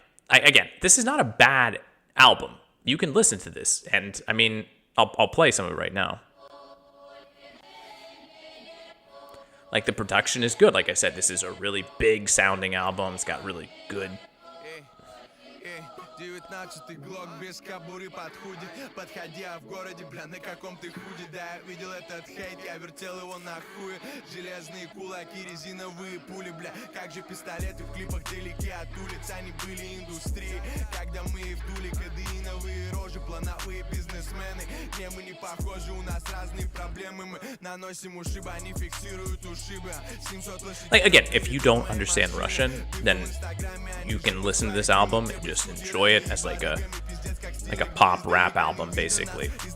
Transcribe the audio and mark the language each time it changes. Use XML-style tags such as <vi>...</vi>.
<en>Again, this is not a bad album. You can listen to this, and I mean, I'll play some of it right now. Like, the production is good. Like I said, this is a really big sounding album. It's got really good.</en> <ru>19-й глок без кобуры подходит, подходя в городе, бля, на каком ты худе, да, я видел этот хейт, я вертел его на хуе, железные кулаки, резиновые пули, бля, как же пистолеты в клипах далеки от улиц, они были индустрией, когда мы вдули кадеиновые рожи, плановые бизнесмены, не, мы не похожи, у нас разные проблемы, мы наносим ушибы, они фиксируют ушибы, 700 лошадей.</ru> <en>Like, again, if you don't understand Russian, then you can listen to this album and just enjoy it as like a pop rap album, basically.</en>